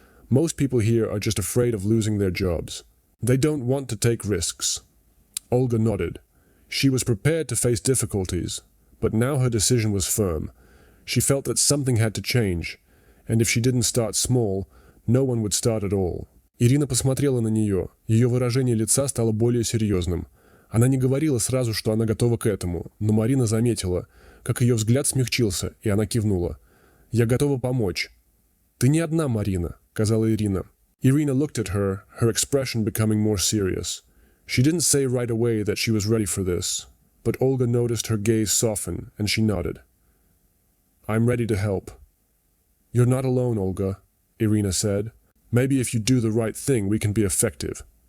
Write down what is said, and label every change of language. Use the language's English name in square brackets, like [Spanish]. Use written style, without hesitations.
[English] Most people here are just afraid of losing their jobs. They don't want to take risks." Olga nodded. She was prepared to face difficulties, but now her decision was firm. She felt that something had to change, and if she didn't start small, no one would start at all. [Russian] Ирина посмотрела на нее. Ее выражение лица стало более серьезным. Она не говорила сразу, что она готова к этому, но Марина заметила, как ее взгляд смягчился, и она кивнула. «Я готова помочь». «Ты не одна, Марина», — сказала Ирина. [English] Irina looked at her, her expression becoming more serious. She didn't say right away that she was ready for this, but Olga noticed her gaze soften, and she nodded. "I'm ready to help." "You're not alone, Olga," Irina said. "Maybe if you do the right thing, we can be effective."